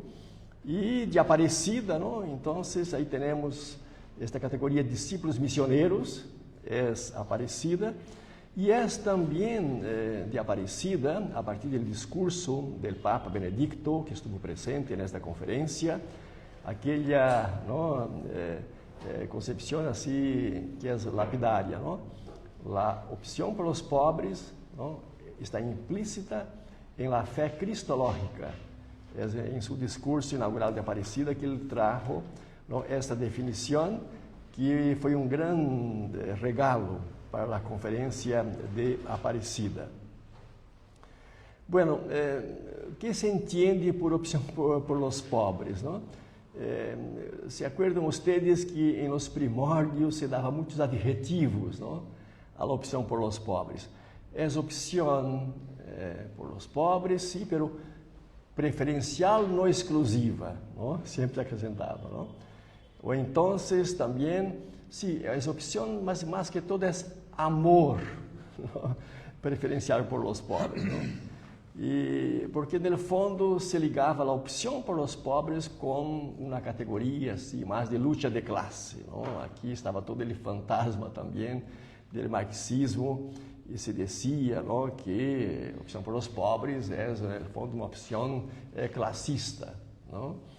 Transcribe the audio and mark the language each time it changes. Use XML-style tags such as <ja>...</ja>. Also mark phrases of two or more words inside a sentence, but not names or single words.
<pt>E de Aparecida, ¿no?, então, aí temos esta categoria de discípulos missioneiros, é Aparecida. E é também de Aparecida, a partir do discurso do Papa Benedicto,</pt> <es>que estuvo</es> <pt>presente nesta conferência,</pt> <es>aquella, ¿no?, concepción así que es lapidaria, ¿no? La opción por los pobres, ¿no?, está implícita en la fe cristológica. Es en su discurso inaugural de Aparecida que ele trajo, ¿no?, esta definición, que</es> <pt>foi um grande regalo para a conferência</pt> <es>de Aparecida. Bueno, ¿qué se entiende por opción por los pobres, ¿no? ¿Se acuerdan ustedes que en los primórdios se daba muchos adjetivos, ¿no?, a la opción por los pobres? Es opción por los pobres, sí, pero preferencial, no exclusiva, ¿no? Siempre acrescentado, ¿no? O entonces también, sí, es opción, mas más que todo es amor, ¿no?, preferencial por los pobres, ¿no?</es> <pt>E porque, no fundo, se ligava a opção</pt> <es>por los pobres</es> <pt>com uma categoria assim, mais de luta de classe, não? Aqui estava todo ele fantasma também do marxismo e se dizia, não, que a opção</pt> <es>por los pobres</es> <pt>é, no fundo, uma opção classista, não?</pt>